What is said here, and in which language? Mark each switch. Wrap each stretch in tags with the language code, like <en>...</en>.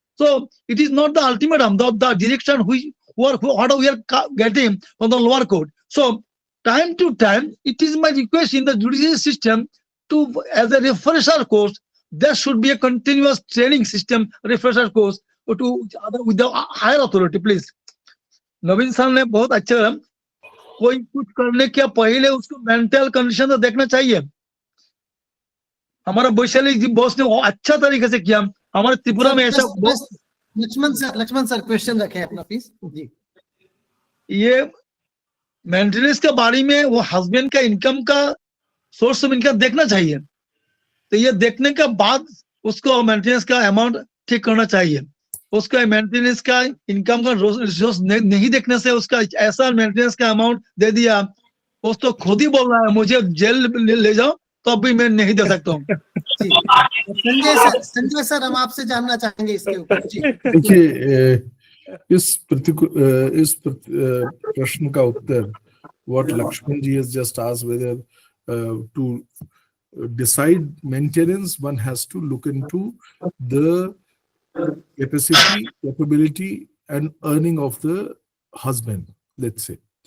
<en>So it is not the ultimatum, the direction what we are getting from the lower court. So time to time, it is my request in the judicial system to, as a refresher course, there should be a continuous training system, refresher course to with the higher authority, please.</en> <hi>Naveen sir ने बहुत अच्छा करा, कोई कुछ करने के पहले उसको मेंटल कंडीशन तो देखना चाहिए। हमारा वैशाली जी बॉस ने अच्छा तरीके से किया, हमारे त्रिपुरा में ऐसा लक्ष्मण सर क्वेश्चन रखें अपना प्लीज जी। ये मेंटेनेंस के बारे में वो हस्बैंड का इनकम का सोर्स ऑफ इनकम देखना चाहिए, तो ये देखने के बाद उसको मेंटेनेंस का अमाउंट ठीक करना चाहिए। उसका मेंटेनेंस का इनकम का रिसोर्स नहीं देखने से उसका ऐसा मेंटेनेंस का अमाउंट दे दिया, उस तो खुद ही बोल रहा है मुझे जेल ले जाओ, तो अभी मैं नहीं दे सकता हूँ। संजय सर हम आपसे जानना चाहेंगे इसके ऊपर। देखिए, इस प्रश्न का उत्तर</hi> <en>what Lakshman ji has just asked, whether to decide maintenance, one has to look into the capacity, capability and earning of the husband, let's say.</en>